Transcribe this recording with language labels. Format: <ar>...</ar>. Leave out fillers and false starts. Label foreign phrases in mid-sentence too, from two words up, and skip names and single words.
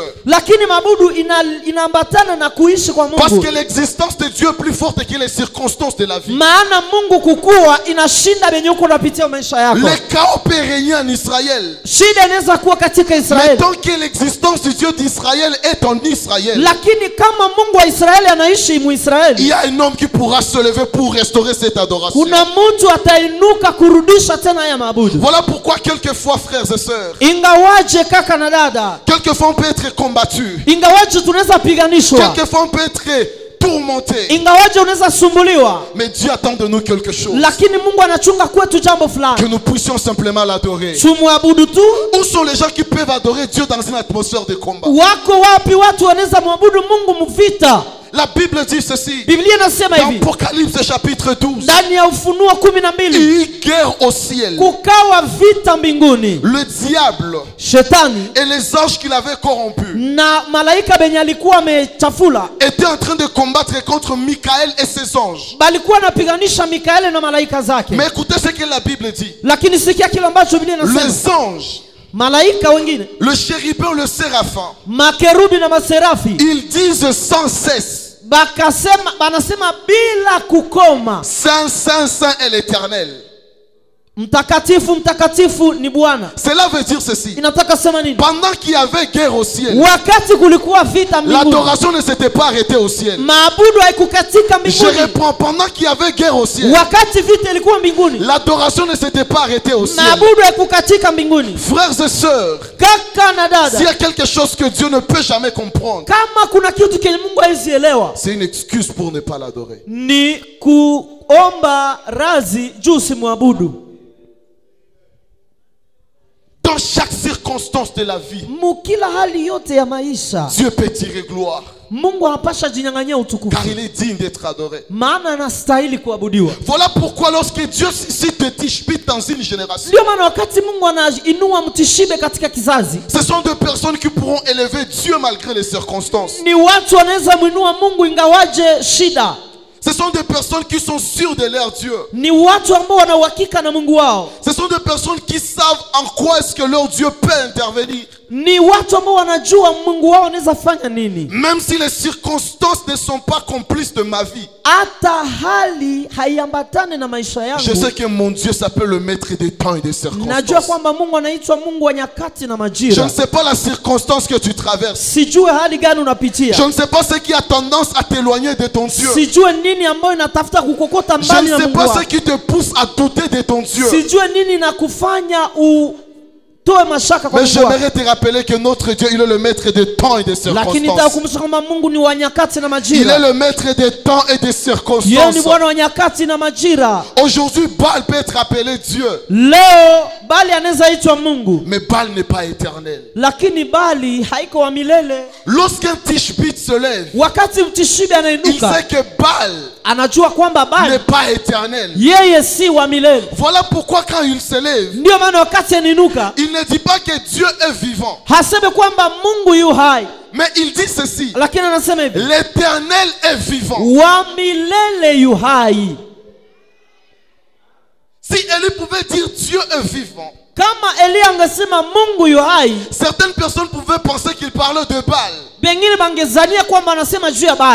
<sw>lakini maabudu inaambatana na kuishi kwa</sw> <fr>Parce</fr> <sw>Mungu.</sw> <fr>que l'existence de Dieu est plus forte que les circonstances de la vie.</fr> <sw>Maana Mungu kukua inashinda vyenye uko unapitia maisha yako.</sw> <fr>Le chaos peut régner en Israël,</fr> <sw>Shida inaweza kuwa katika</sw> <fr>mais</fr> <sw>Israeli,</sw> <fr>tant que l'existence du Dieu d'Israël est en Israël,</fr> <sw>lakini kama Mungu wa Israeli anaishi mu</sw> <fr>il</fr> <sw>Israeli,</sw> <fr>y a un homme qui pourra se lever pour restaurer cette adoration.</fr> <sw>kuna mtu atainuka kurudisha tena haya maabudu.</sw> <fr>Voilà pourquoi quelquefois, frères et sœurs,</fr> <sw>Ingawaje kaka na dada,</sw> <fr>quelquefois on peut être combattu,</fr> <sw>ingawaje tunaweza piganishwa,</sw> <fr>quelquefois on peut être tourmenté,</fr> <sw>ingawaje unaweza sumbuliwa,</sw> <fr>mais Dieu attend de nous quelque chose,</fr> <sw>lakini Mungu anachunga kwetu jambo</sw> <fr>que</fr> <sw>fulani,</sw> <fr>nous puissions simplement l'adorer.</fr> <sw>tumwabudu tu.</sw> <fr>Où sont les gens qui peuvent adorer Dieu dans une atmosphère de combat?</fr> <sw>Wako wapi watu wanaweza mwabudu Mungu mvita?</sw> <fr>La Bible dit ceci.</fr> <sw>Biblia inasema</sw> <fr>Dans</fr> <sw>hivi</sw> <fr>Apocalypse chapitre 12.</fr> <sw>ndani ya Ufunuo 12,</sw> <fr>Il y a eu guerre au ciel.</fr> <sw>kukawa vita mbinguni.</sw> <fr>Le diable</fr> <sw>Shetani</sw> <fr>et les anges qu'il avait corrompus</fr> <sw>na malaika benye alikuwa amechafula</sw> <fr>étaient en train de combattre contre Michael et ses anges.</fr> <sw>balikuwa napiganisha Mikaeli na malaika zake.</sw> <fr>Mais écoutez ce que la Bible dit.</fr> <sw>Lakini sikia kile ambacho Biblia inasema.</sw> <fr>Les anges,</fr> <sw>Malaika wengine,</sw> <fr>le chérubin, le séraphin,</fr> <sw>makerubi na maserafi,</sw> <fr>ils disent sans cesse,</fr> <sw>banasema bila kukoma,</sw> <fr>Saint, Saint, Saint est l'Éternel.</fr> <sw>mtakatifu mtakatifu ni Bwana.</sw> <fr>Cela veut dire ceci.</fr> <sw>Inataka sema nini?</sw> <fr>Pendant qu'il y avait guerre au ciel,</fr> <sw>Wakati kulikuwa vita mbinguni,</sw> <fr>l'adoration ne s'était pas arrêtée au ciel.</fr> <sw>maabudu haikukatika</sw> <fr>Je</fr> <sw>mbinguni.</sw> <fr>reprends. Pendant qu'il y avait guerre au ciel,</fr> <sw>Wakati vita ilikuwa mbinguni,</sw> <fr>l'adoration ne s'était pas arrêtée au ciel.</fr> <sw>maabudu haikukatika mbinguni.</sw> <fr>Frères et sœurs,</fr> <sw>Kaka na</sw> <fr>s'il y</fr> <sw>dada,</sw> <fr>a quelque chose que Dieu ne peut jamais comprendre,</fr> <sw>kama kuna kitu kenye Mungu hawezi elewa,</sw> <fr>c'est une excuse pour ne pas l'adorer.</fr> <sw>ni kuomba radhi juu simwabudu.</sw> <fr>Dans chaque circonstance de la vie,</fr> <sw>Mukila hali yote ya maisha,</sw> <fr>Dieu peut tirer gloire,</fr> <sw>Mungu anapasha jinyang'anyia utukufu,</sw> <fr>car il est digne d'être adoré.</fr> <sw>maana anastahili kuabudiwa.</sw> <fr>Voilà pourquoi lorsque Dieu cite Tishbite dans une génération,</fr> <sw>Ndio maana wakati Mungu anainua mtishibe katika kizazi,</sw> <fr>ce sont des personnes qui pourront élever Dieu malgré les circonstances.</fr> <sw>ni watu wanaweza mwinua Mungu ingawaje shida.</sw> <fr>Ce sont des personnes qui sont sûres de leur Dieu.</fr> <sw>Ni watu ambao wana uhakika na Mungu wao.</sw> <fr>Ce sont des personnes qui savent en quoi est-ce que leur Dieu peut intervenir.</fr> <sw>Ni watu ambao wanajua Mungu wao anaweza fanya nini.</sw> <fr>Même si les circonstances ne sont pas complices de ma vie,</fr> <sw>Hata hali haiambatane na maisha</sw> <fr>je sais</fr> <sw>yangu,</sw> <fr>que mon Dieu s'appelle le maître des temps et des</fr> <sw>najua</sw> <fr>circonstances.</fr> <sw>kwamba Mungu anaitwa Mungu wa nyakati na</sw> <fr>Je</fr> <sw>majira.</sw> <fr>ne sais pas la circonstance que tu traverses.</fr> <sw>Sijue hali gani</sw> <fr>Je</fr> <sw>unapitia,</sw> <fr>ne sais pas ce qui a tendance à t'éloigner de ton Dieu.</fr> <sw>sijue nini ambayo inatafuta kukokota</sw> <fr>Je</fr> <sw>mbali</sw> <fr>ne</fr> <sw>na</sw> <fr>sais</fr> <sw>Mungu</sw> <fr>pas ce</fr> <sw>wako,</sw> <fr>qui te pousse à douter de ton Dieu.</fr> <sw>sijue nini na kufanya utoe mashaka kwa</sw> <fr>Mais</fr> <sw>Mungu wako.</sw> <fr>j'aimerais te rappeler que notre Dieu, il est le maître des temps et des</fr> <sw>Lakini</sw> <fr>circonstances.</fr> <sw>nitakukumbusha kwamba Mungu ni wa nyakati na</sw> <fr>Il est</fr> <sw>majira.</sw> <fr>le maître des temps et des</fr> <sw>Yeye</sw> <fr>circonstances.</fr> <sw>ni Bwana wa nyakati na majira.</sw> <fr>Aujourd'hui, Baal peut être appelé Dieu,</fr> <sw>Leo Bali anaweza itwa Mungu,</sw> <fr>mais Baal n'est pas éternel.</fr> <sw>lakini Bali haiko wa milele.</sw> <fr>Lorsqu'un Tishbite se lève,</fr> <sw>Wakati mtishibi</sw> <fr>il</fr> <sw>anainuka,</sw> <fr>sait que Baal</fr> <sw>anajua kwamba Bali</sw> <fr>n'est pas éternel.</fr> <sw>yeye si wa milele.</sw> <fr>Voilà pourquoi quand il se lève,</fr> <sw>Ndio maana wakati anainuka</sw> <fr>il ne dit pas que Dieu est vivant,</fr> <sw>haseme kwamba Mungu yu hai,</sw> <fr>mais il dit ceci:</fr> <sw>lakini anasema hivi,</sw> <fr>l'Éternel est vivant.</fr> <sw>wa milele yu hai.</sw> <fr>Si Élie pouvait dire Dieu est vivant,</fr> <sw>Kama Elia angesema Mungu yu hai,</sw> <fr>certaines personnes pouvaient penser qu'il parlait de Baal.</fr> <sw>bengine bangezania kwamba anasema juu ya Bali,</sw>